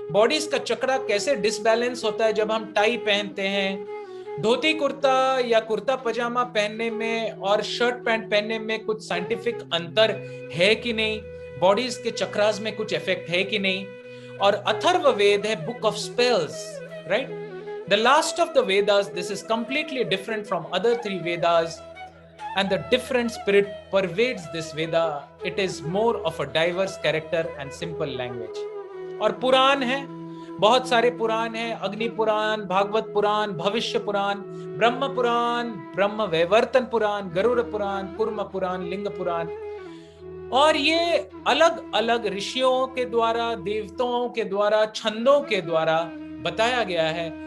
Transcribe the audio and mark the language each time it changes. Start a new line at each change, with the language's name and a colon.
Hindi: Bodies का चक्रा कैसे disbalance होता है जब हम टाई पहनते हैं? धोती कुर्ता या कुर्ता पजामा पहनने में और शर्ट पैंट पहनने में कुछ साइंटिफिक अंतर है कि नहीं? बॉडीज के चक्रास में कुछ इफेक्ट है कि नहीं? और अथर्ववेद है
English: book of spells,
Hindi: right?
English: The last of the Vedas, this is completely different from other 3 Vedas, and the different spirit pervades this Veda. It is more of a diverse character and simple language.
Hindi: और पुराण है, बहुत सारे पुराण हैं, अग्नि पुराण, भागवत पुराण, भविष्य पुराण, ब्रह्म पुराण, ब्रह्म वैवर्तन पुराण, गरुड़ पुराण, कूर्म पुराण, लिंग पुराण। और ये अलग अलग ऋषियों के द्वारा, देवताओं के द्वारा, छंदों के द्वारा बताया गया है।